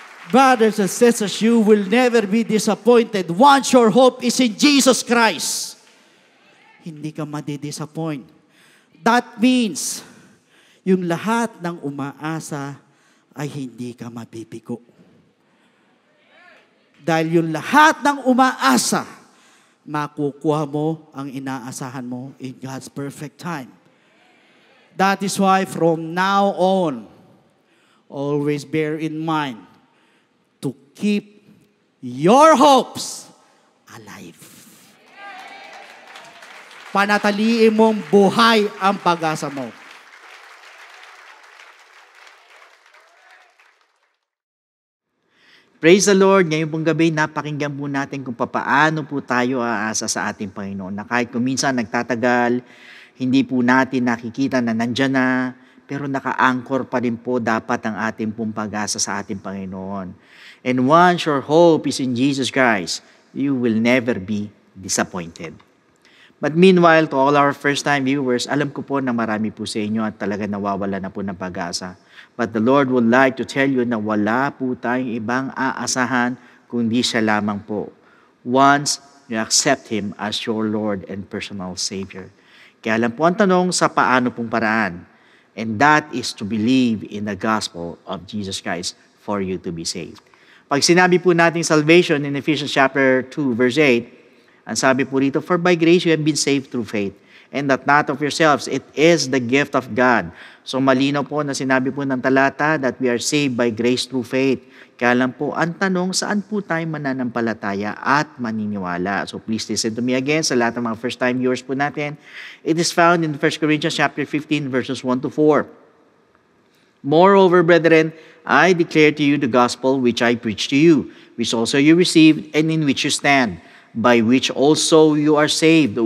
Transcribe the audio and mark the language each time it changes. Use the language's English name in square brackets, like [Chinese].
[English] Brothers and sisters, you will never be disappointed once your hope is in Jesus Christ. [Filipino] Hindi ka madi-disappoint. [English] That means, [Filipino] yung lahat ng umaasa ay hindi ka mabibigo. Dahil yung lahat ng umaasa, makukuha mo ang inaasahan mo [English] in God's perfect time. That is why from now on, always bear in mind, to keep your hopes alive. [Filipino] Panatiliin mong buhay ang pag-asa mo. [English] Praise the Lord. [Filipino] Ngayon pong gabi, napakinggan po natin kung papaano po tayo aasa sa ating Panginoon. Na kahit kung minsan nagtatagal, hindi po natin nakikita na nandyan na, pero naka-anchor pa rin po dapat ang ating pong pag-asa sa ating Panginoon. [English] And once your hope is in Jesus Christ, you will never be disappointed. But meanwhile, to all our first-time viewers, [Filipino] alam ko po na marami po sa inyo at talaga nawawala na po ng pag-asa. [English] But the Lord would like to tell you [Filipino] na wala po tayong ibang aasahan kundi siya lamang po. [English] Once you accept Him as your Lord and personal Savior. [Filipino] Kaya lang po ang tanong sa paano pong paraan. [English] And that is to believe in the gospel of Jesus Christ for you to be saved. [Filipino] Pag sinabi po natin [English] salvation in Ephesians chapter 2 verse 8, [Filipino] ang sabi po rito, [English] for by grace you have been saved through faith, and that not of yourselves, it is the gift of God. [Filipino] So malinaw po na sinabi po ng talata [English] that we are saved by grace through faith. [Filipino] Kaya lang po, ang tanong, saan po tayo mananampalataya at maniniwala? [English] So please listen to me again [Filipino] sa lahat ng mga first-time viewers po natin. [English] It is found in 1 Corinthians chapter 15 verses 1 to 4. Moreover, brethren, I declare to you the gospel which I preach to you, which also you received and in which you stand, by which also you are saved.